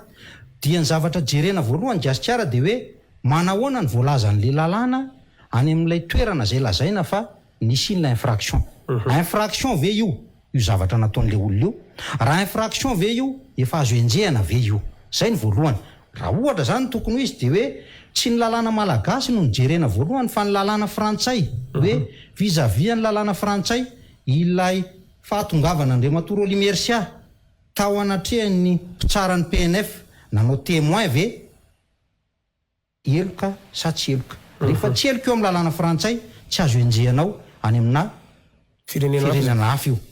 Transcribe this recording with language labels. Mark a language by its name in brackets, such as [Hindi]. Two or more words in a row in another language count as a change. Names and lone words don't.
[Malagasy] Dia ny zavatra jerena voalohany Gasikara de hoe manahoana ny voalazan'le lalàna any amin'ilay toerana zay lazaina fa nisy inona infraction. Infraction ve io zavatra nataon'le olona io? Raha infraction ve io efa azo enjehana ve io? Zay ny voalohany. Raha ohatra zany tokony ho izy de hoe tsy ny lalàna malagasy no nijerena voalohany fa ny lalàna frantsay, hoe vis-à-vis ny lalàna frantsay ilay fahatongavana Andriamatoa Roly Mercia tao anatrehan'ny mpitsarany PNF nanao témoin ve eloka sa tsy eloka. Rehefa tsy eloka eo amin'ny lalàna frantsay tsy azo enjehanao any amina firenena hafa io.